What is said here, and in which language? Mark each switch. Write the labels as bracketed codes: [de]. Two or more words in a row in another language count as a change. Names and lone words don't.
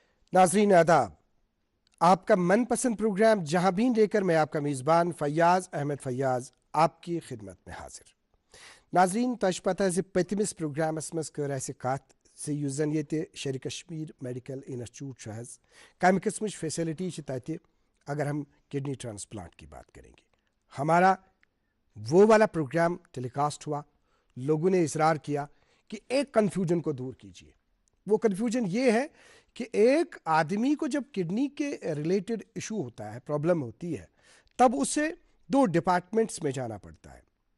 [hi] नाजरीन आदाब, आपका मनपसंद प्रोग्राम जहां भी लेकर मैं आपका मेज़बान फैयाज अहमद फैयाज आपकी खिदमत में हाजिर। [ks] नाजरीन तश पता पतमिस प्रोग्रामस मज कर ऐसे कत युस जन ये शेर कश्मीर मेडिकल इंस्टीट्यूट कम किस्म फैसिलिटी तत [hi] अगर हम किडनी ट्रांसप्लांट की बात करेंगे। हमारा वो वाला प्रोग्राम टेलीकास्ट हुआ, लोगों ने इसरार किया कि एक कन्फ्यूजन को दूर कीजिए। वो कन्फ्यूजन ये है कि एक आदमी को जब किडनी के रिलेटेड इशू होता है, प्रॉब्लम होती है, तब उसे दो डिपार्टमेंट्स में जाना पड़ता है।